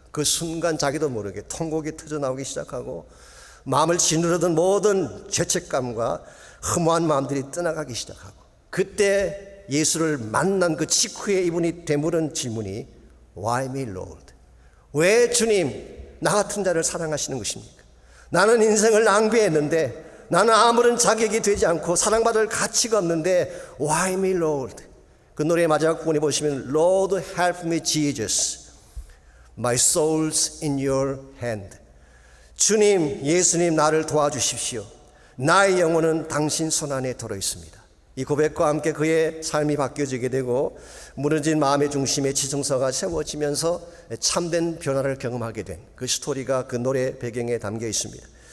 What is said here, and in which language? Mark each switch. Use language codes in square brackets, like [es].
[ko] 그 순간 자기도 모르게 통곡이 터져 나오기 시작하고 마음을 짓누르던 모든 죄책감과 허무한 마음들이 떠나가기 시작하고 그때 예수를 만난 그 직후에 이분이 되물은 질문이 [en] Why me, Lord? [ko] 왜 주님 나 같은 자를 사랑하시는 것입니까? 나는 인생을 낭비했는데 나는 아무런 자격이 되지 않고 사랑받을 가치가 없는데 [en] Why me, Lord? [ko] 그 노래의 마지막 부분에 보시면 [en] Lord help me Jesus, my soul's in your hand. [ko] 주님, 예수님 나를 도와주십시오. 나의 영혼은 당신 손안에 들어있습니다. 이 고백과 함께 그의 삶이 바뀌어지게 되고 무너진 마음의 중심에 지성소가 세워지면서 참된 변화를 경험하게 된 그 스토리가 그 노래 배경에 담겨 있습니다.